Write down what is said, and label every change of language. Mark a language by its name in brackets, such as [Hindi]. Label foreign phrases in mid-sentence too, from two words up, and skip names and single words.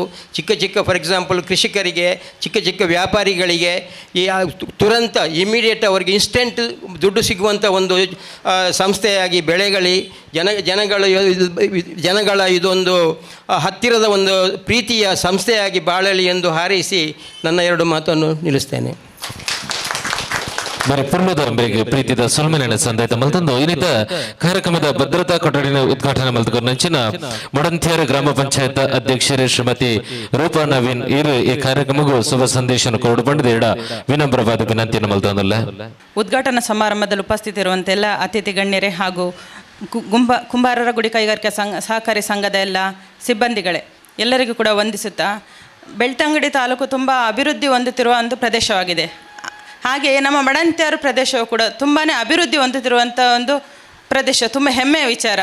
[Kannada] ಚಿಕ್ಕ ಚಿಕ್ಕ [English] for example [Kannada] ಕೃಷಿಕರಿಗೆ, ಚಿಕ್ಕ ಚಿಕ್ಕ ವ್ಯಾಪಾರಿಗಳಿಗೆ ಈ ತುರಂತ ಇಮಿಡಿಯೇಟ್ ಅವರಿಗೆ ಇನ್ಸ್ಟೆಂಟ್ ದುಡ್ಡು ಸಿಗುವಂಥ ಒಂದು ಸಂಸ್ಥೆಯಾಗಿ ಬೆಳೆಗಳಿ, ಜನಗಳ ಇದೊಂದು ಹತ್ತಿರದ ಒಂದು ಪ್ರೀತಿಯ ಸಂಸ್ಥೆಯಾಗಿ ಬಾಳಲಿ ಎಂದು ಹಾರೈಸಿ ನನ್ನ 2 ಮಾತನ್ನು ನಿಲ್ಲಿಸ್ತೇನೆ. [Tulu] మరి ಪೂರ್ಣದ ಅಂಬೆಗೆ ಪ್ರೀತಿದ ಸುಲ್ಮೆನ ಸಂದಾಯಿತ ಮಲ್ತಂದು ಇನ್ನಿತ ಕಾರ್ಯಕ್ರಮದ ಭದ್ರತಾ ಕೊಠಡಿನ ಉದ್ಘಾಟನೆ ಮಲ್ತುಕೊಂಡು ನಂಚಿನ ಮೊಡಂತಿಯಾರ ಗ್ರಾಮ ಪಂಚಾಯತ್ ಅಧ್ಯಕ್ಷರೇ ಶ್ರೀಮತಿ ರೂಪಾ ನವೀನ್ ಇರು ಈ ಕಾರ್ಯಕ್ರಮಕ್ಕೂ ಶುಭ ಸಂದೇಶ ಕೊರಡು ಪಂಡಿದ ಇಡ ವಿನಮ್ರವಾದ ವಿನಂತಿಯನ್ನು ಮಲ್ತಂದಲ್ಲ. [Kannada] ಉದ್ಘಾಟನಾ ಸಮಾರಂಭದಲ್ಲಿ ಉಪಸ್ಥಿತಿರುವಂತೆ ಎಲ್ಲ ಅತಿಥಿ ಗಣ್ಯರೇ ಹಾಗೂ ಕುಂಬಾರರ ಗುಡಿ ಕೈಗಾರಿಕಾ ಸಹಕಾರಿ ಸಂಘದ ಎಲ್ಲ ಸಿಬ್ಬಂದಿಗಳೇ ಎಲ್ಲರಿಗೂ ಕೂಡ ವಂದಿಸುತ್ತಾ, ಬೆಳ್ತಂಗಡಿ ತಾಲೂಕು ತುಂಬ ಅಭಿವೃದ್ಧಿ ಹೊಂದುತ್ತಿರುವ ಒಂದು ಪ್ರದೇಶವಾಗಿದೆ. ಹಾಗೆಯೇ ನಮ್ಮ ಮಡಂತ್ಯಾರು ಪ್ರದೇಶವು ಕೂಡ ತುಂಬಾ ಅಭಿವೃದ್ಧಿ ಹೊಂದುತ್ತಿರುವಂಥ ಒಂದು ಪ್ರದೇಶ, ತುಂಬ ಹೆಮ್ಮೆಯ ವಿಚಾರ.